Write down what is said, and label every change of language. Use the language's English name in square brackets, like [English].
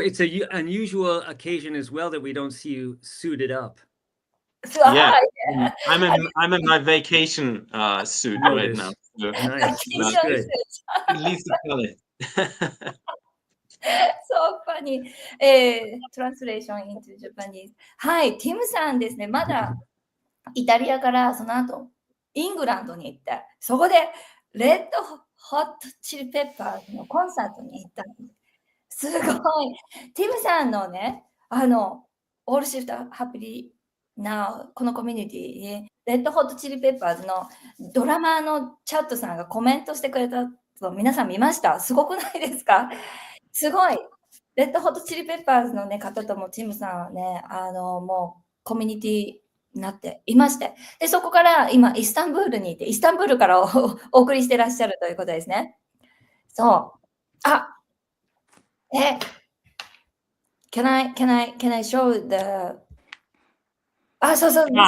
[English] It's an unusual occasion as well that we don't see you suited up. Yeah, I'm in my vacation suit right now. So nice. Good. At least the color. So funny. Translation into Japanese. [Japanese] はい、ティムさんですね。まだイタリアからその後イングランドに行って、そこでレッドホットチリペッパーズのコンサートに行ったの。すごい。ティムさんのね、オールシフトハッピリなこのコミュニティに、レッドホットチリペッパーズのドラマーのチャットさんがコメントしてくれたの皆さん見ました？すごくないですか？すごい。レッドホットチリペッパーズの、ね、方ともティムさんはね、もうコミュニティになっていまして、でそこから今イスタンブールにいて、イスタンブールからお送りしてらっしゃるということですね。そう。 [English] Can I show the [Japanese] そうそう。